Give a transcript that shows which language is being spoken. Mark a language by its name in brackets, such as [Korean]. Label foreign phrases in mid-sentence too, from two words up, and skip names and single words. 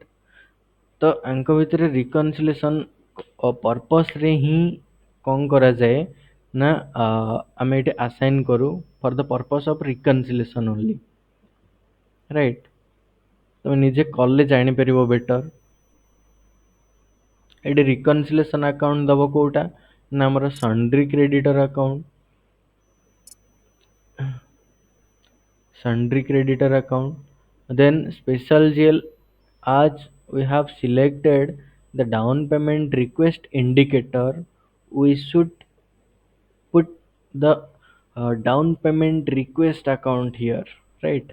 [Odia] ତ ଆଙ୍କ ଭିତରେ [English] reconciliation purposeରେ [Odia] ହିଁ କ'ଣ କରାଯାଏ ନା ଆମେ ଏଠି ଆସାଇନ୍ କରୁ [English] for the purpose of reconciliation only. [Odia] ରାଇଟ୍। ତମେ ନିଜେ କଲେ ଜାଣିପାରିବ ବେଟର। ଏଠି [English] reconciliation account [Odia] ଦବ କୋଉଟା ନା ଆମର [English] sundry creditor account. Sundry creditor account. Then special GL, as we have selected the down payment request indicator, we should put the down payment request account here, right?